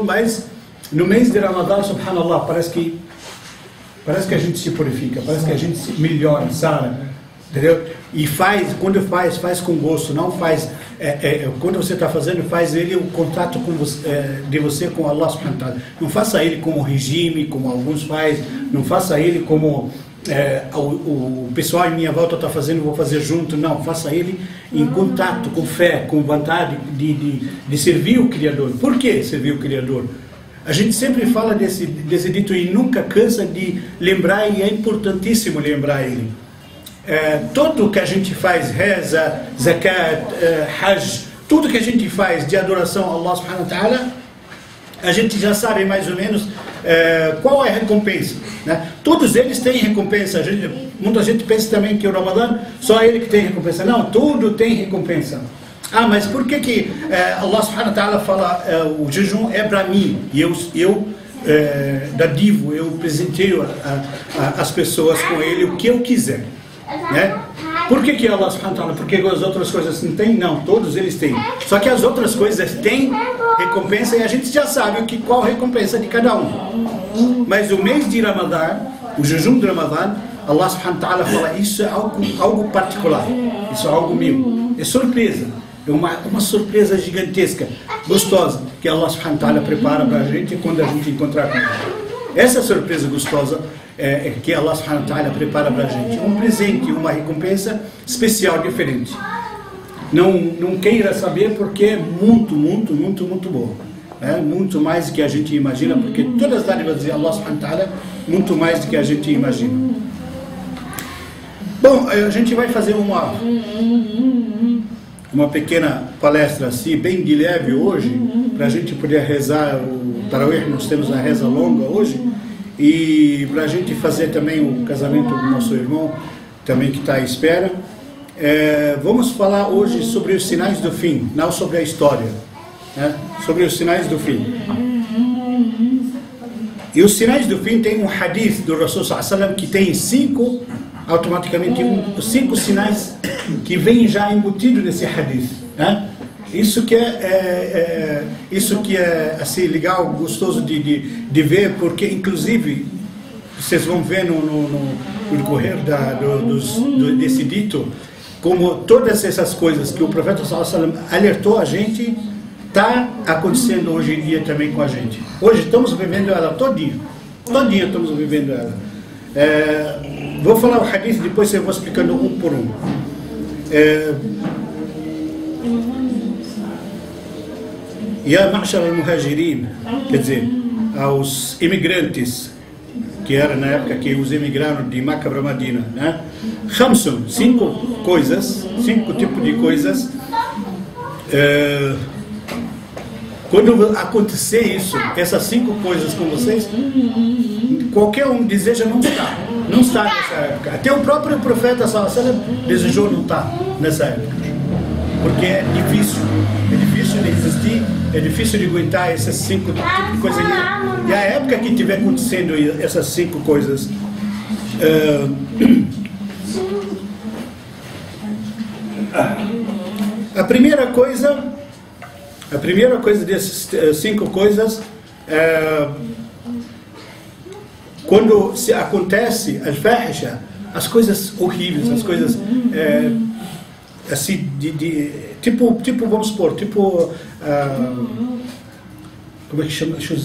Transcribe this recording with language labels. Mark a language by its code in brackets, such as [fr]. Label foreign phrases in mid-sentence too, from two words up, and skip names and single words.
[pt] Mas no mês de Ramadã, subhanallah, parece que a gente se purifica, parece que a gente se melhora, sabe? Entendeu? E quando faz com gosto, não faz, quando você está fazendo, faz ele o contato com de você com [ar] الله سبحانه وتعالى. [pt] Não faça ele como regime, como alguns fazem, não faça ele como o pessoal em minha volta está fazendo, vou fazer junto, não, faça ele em contato, com fé, com vontade de servir o Criador. Por que servir o Criador? A gente sempre fala desse dito e nunca cansa de lembrar, e é importantíssimo lembrar ele. Tudo que a gente faz, reza, zakat, hajj, tudo que a gente faz de adoração a [ar] الله سبحانه وتعالى, [pt] a gente já sabe mais ou menos qual é a recompensa, né? Todos eles têm recompensa. Muita gente pensa também que o Ramadã, só ele que tem recompensa. Não, tudo tem recompensa. Mas por que [ar] الله سبحانه وتعالى [pt] fala o jejum é para mim e eu dadivo, eu presenteio as pessoas com ele o que eu quiser, né? Por que [ar] الله سبحانه وتعالى? [pt] Porque as outras coisas não têm? Não, todos eles têm. Só que as outras coisas têm recompensa e a gente já sabe qual a recompensa de cada um. Mas o mês de Ramadã, o jejum de Ramadã, [ar] الله سبحانه وتعالى [pt] fala, isso é algo particular, isso é algo meu, é surpresa. É uma surpresa gigantesca, gostosa, que [ar] الله سبحانه وتعالى [pt] prepara para a gente quando a gente encontrar com ele. Essa surpresa gostosa que [ar] الله سبحانه وتعالى [pt] prepara para a gente. Um presente, uma recompensa especial, diferente. Não queira saber porque é muito, muito, muito, muito bom. Muito mais do que a gente imagina, porque todas as dádivas de [ar] الله سبحانه وتعالى, [pt] muito mais do que a gente imagina. Bom, a gente vai fazer uma pequena palestra assim, bem de leve hoje, para a gente poder rezar o Tarawih. Nós temos a reza longa hoje, e para a gente fazer também o casamento do nosso irmão, também que está à espera. Vamos falar hoje sobre os sinais do fim, não sobre a história, né? Sobre os sinais do fim. E os sinais do fim tem um hadith do Rasul [ar] صلى الله عليه وسلم [pt] que tem 5 sinais que vêm já embutido nesse hadith, né? Isso que é assim, legal, gostoso de ver, porque inclusive vocês vão ver no decorrer desse dito, como todas essas coisas que o profeta [ar] صلى الله عليه وسلم [pt] alertou a gente, está acontecendo hoje em dia também com a gente. Hoje estamos vivendo ela todinha estamos vivendo ela. Vou falar o hadith, depois eu vou explicando um por um. [ar] يا معشر المهاجرين, [pt] quer dizer, aos imigrantes, que era na época que os emigraram de Meca para Medina, né? 5 tipos de coisas. Quando acontecer isso, essas 5 coisas com vocês, qualquer um deseja não está nessa época. Até o próprio profeta [ar] صلى الله عليه وسلم [pt] desejou não estar nessa época, porque é difícil de resistir, é difícil de aguentar essas 5 tipos de coisas. E a época que estiver acontecendo essas 5 coisas, a primeira coisa dessas 5 coisas quando se acontece al-fahisha, as coisas horríveis, as coisas assim tipo vamos supor, como é que chama?